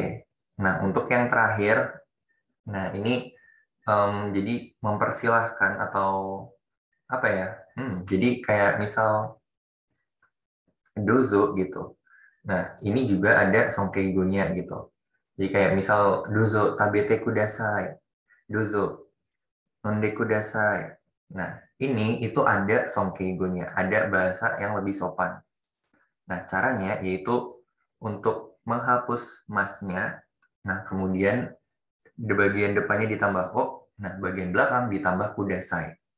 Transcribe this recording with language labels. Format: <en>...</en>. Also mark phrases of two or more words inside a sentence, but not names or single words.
<id>Nah, untuk yang terakhir, nah ini jadi mempersilahkan atau apa ya? Jadi kayak misal dozo gitu. Nah, ini juga ada songkeigo-nya gitu. Jadi kayak misal</id> <ja>どうぞ食べてください, どうぞ飲んでください.</ja> <id>Nah, ini itu ada songkeigo-nya, ada bahasa yang lebih sopan. Nah, caranya yaitu untuk menghapus masnya. Nah, kemudian di bagian depannya ditambah o, nah bagian belakang ditambah kudasai.</id>